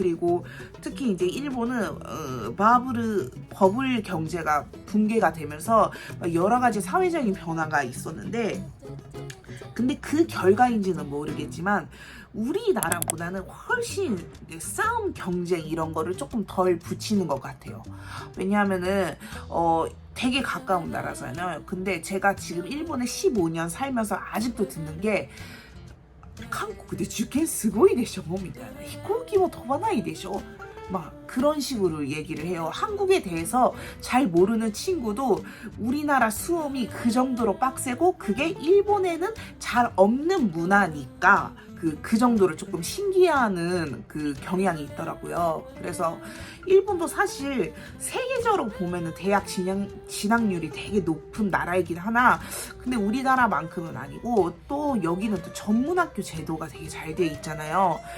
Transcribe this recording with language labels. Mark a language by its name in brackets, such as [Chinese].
[Korean] 그리고 특히 이제 일본은 버블 경제가 붕괴가 되면서 여러 가지 사회적인 변화가 있었는데, 근데 그 결과인지는 모르겠지만 우리나라보다는 훨씬 싸움 경쟁 이런 거를 조금 덜 붙이는 것 같아요. 왜냐하면은 되게 가까운 나라잖아요. 근데 제가 지금 일본에 15년 살면서 아직도 듣는 게, 한국 [Japanese] で受験すごいでしょみたいな、飛行機も飛ばないでしょ [Korean] 그런 식으로 얘기를 해요. 한국에 대해서 잘 모르는 친구도 우리나라 수험이 그 정도로 빡세고 그게 일본에는 잘 없는 문화니까 그 정도를 조금 신기해하는 그 경향이 있더라고요. 그래서 일본도 사실 세계적으로 보면은 대학 진학률이 되게 높은 나라이긴 하나, 근데 우리나라만큼은 아니고 또 여기는 또 전문학교 제도가 되게 잘 돼 있잖아요.